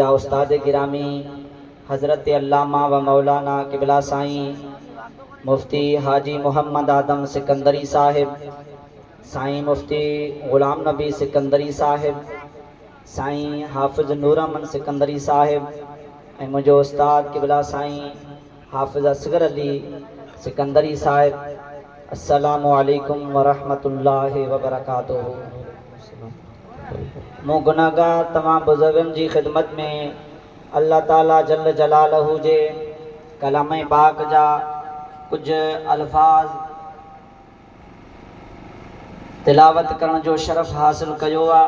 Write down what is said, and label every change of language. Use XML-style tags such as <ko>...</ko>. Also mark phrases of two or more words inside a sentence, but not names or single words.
<sd>उस्ताद गिरामी हज़रत अल्लामा व मौलाना क़िबला साईं मुफ्ती हाजी मोहम्मद आदम सिकंदरी साहिब साईं मुफ्ती ग़ुलाम नबी सिकंदरी साहिब साईं हाफ़िज़ नूरमन सिकंदरी साहिब ऐं मुंहिंजो उस्ताद क़िबला साईं हाफ़िज़ असगर अली सिकंदरी साहिब</sd> <ar>السلام عليكم ورحمة الله وبركاته.</ar> <sd>मूं गुनाहगार तमाम बुज़ुर्गनि जी ख़िदमत में</sd> <ar>الله تعالى جل جلاله</ar> <sd>जे कलाम पाक जा कुछ अल्फाज तिलावत करण जो शरफ़ हासिल कयो आहे।</sd>